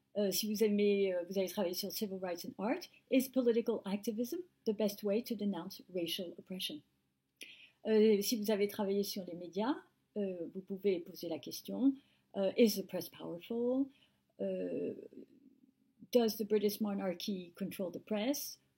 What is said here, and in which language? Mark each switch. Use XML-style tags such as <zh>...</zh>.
<fr>Si vous aimez, vous allez travailler sur</fr> <en>civil rights and art. Is political activism the best way to denounce racial oppression?</en> <fr>Si vous avez travaillé sur les médias, vous pouvez poser la question,</fr> <en>is the press powerful? Does the British monarchy control the press?</en>